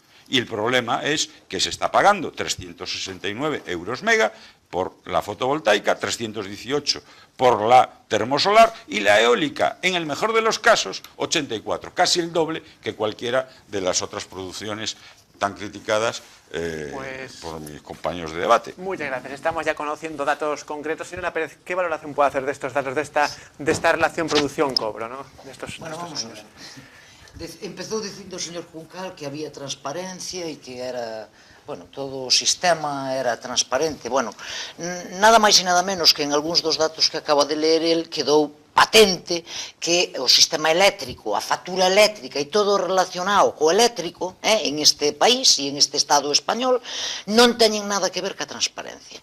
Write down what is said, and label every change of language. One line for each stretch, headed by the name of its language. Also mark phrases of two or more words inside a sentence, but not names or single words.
Spanish: Y el problema es que se está pagando 369 euros mega por la fotovoltaica, 318 por la termosolar y la eólica, en el mejor de los casos, 84, casi el doble que cualquiera de las otras producciones tan criticadas por mis compañeros de debate. Muchas gracias. Estamos ya conociendo datos concretos. Señora Pérez, ¿qué valoración puede hacer de estos datos, de esta relación producción-cobro, ¿no? Bueno, vamos a ver.
Galician: Empezou dicindo o señor Juncal que había transparencia e que era, bueno, todo o sistema era transparente. Bueno, nada máis e nada menos que en algúns dos datos que acaba de ler el quedou patente que o sistema eléctrico, a factura eléctrica e todo relacionado co eléctrico en este país e en este Estado español non teñen nada que ver ca transparencia.